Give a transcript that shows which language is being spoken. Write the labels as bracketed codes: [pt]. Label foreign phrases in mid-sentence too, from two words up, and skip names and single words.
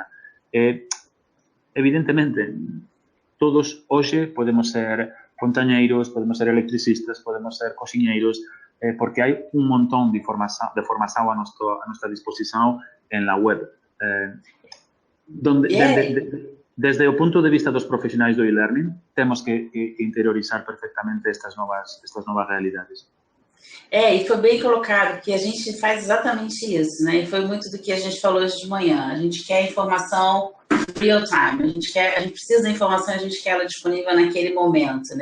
[gl] Evidentemente, todos hoxe podemos ser fontañeiros, podemos ser electricistas, podemos ser cociñeiros, porque hai un montón de formación a nosa disposición en la web. Desde o punto de vista dos profesionais do e-learning, temos que interiorizar perfectamente estas novas realidades. [pt] E foi bem colocado, que a gente faz exatamente isso, né? E foi muito do que a gente falou hoje de manhã. A gente quer informação [en] real time, [pt] a gente precisa da informação, a gente quer ela disponível naquele momento, né?